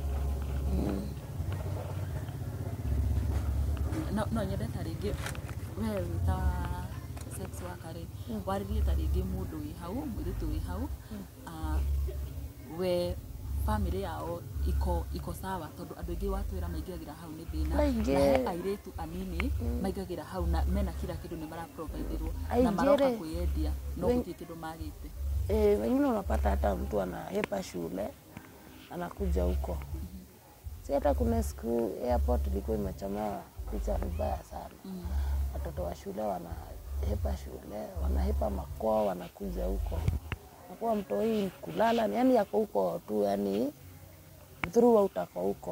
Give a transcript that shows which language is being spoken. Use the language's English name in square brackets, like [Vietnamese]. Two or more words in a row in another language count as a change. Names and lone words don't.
[Kikuyu] No nyende ta rĩngĩ we ta [English] sex worker [Kikuyu] rĩ, warĩrie ta rĩngĩ mũndũ wĩ hau, mũirĩtu wĩ hau, we [Swahili] family yao iko sawa, [Kikuyu] tondu andu aingi watwira maingagĩra hau nĩ thĩna, na he airĩtu anini maingagĩra hau na mena [Swahili] kila kitu ni mara [Kikuyu] providerwo na maroka kwĩendia no gũtirĩ kĩndũ magĩte. [Swahili] Wengine unapata hata mtu anahepa shule anakuja huko. Si hata kuna siku airport ilikuwa imechomewa picha vibaya sana. Watoto wa shule wanahepa shule, wanahepa makwao, wanakuja huko. Nakuwa mtoi kulala, yani yako huko tu, yani throughout ako huko.